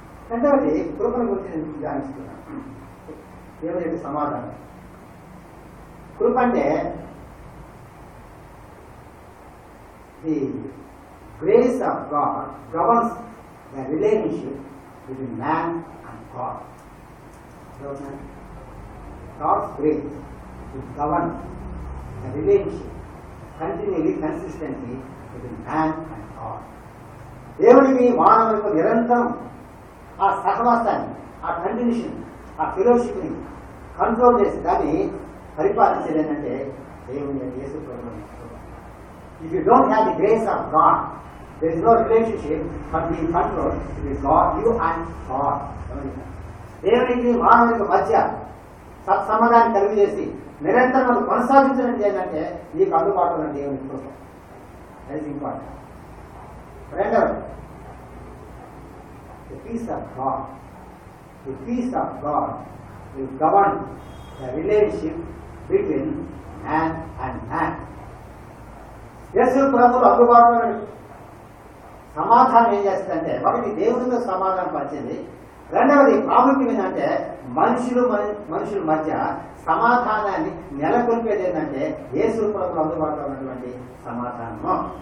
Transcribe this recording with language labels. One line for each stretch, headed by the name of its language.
Telugu: రెండవది కృపను గురించి నేను ధ్యానిస్తున్నాను. దేవుని యొక్క సమాధానం.
English: కృప అంటే the grace of God governs the relationship between man and God. God's grace to govern the relationship continually, consistently between man and God.
Telugu: దేవుడికి మానవులకు నిరంతరం ఆ సహవాసాన్ని, ఆ కంటిన్యూషన్, ఆ ఫెలోషిప్ని కంట్రోల్ చేసి దాన్ని పరిపాలించేది ఏంటంటే దేవుని యొక్క యేసు ప్రభువు.
English: If you don't have the grace of God, there is no relationship but being controlled with God, you and God.
Telugu: దేవునికి మానవునికి మధ్య సత్సంబంధాన్ని కలిగి చేసి నిరంతరం మనం కొనసాగించడం ఏంటంటే నీకు అందుబాటులో ఉన్న దేవుని కృప.
English: That is important.
Telugu: రెండవది
English: the peace of God. The peace of God will govern the relationship between man and man.
Telugu: యేసు ప్రభువు అందుబాటులో సమాధానం ఏం చేస్తుందంటే, ఒకటి దేవునితో సమాధానం పరిచింది. రెండవది ప్రాముఖ్యం ఏంటంటే మనుషుల మధ్య సమాధానాన్ని నెలకొల్పేది ఏంటంటే యేసు ప్రభువు అందుబాటులో ఉన్నటువంటి సమాధానము.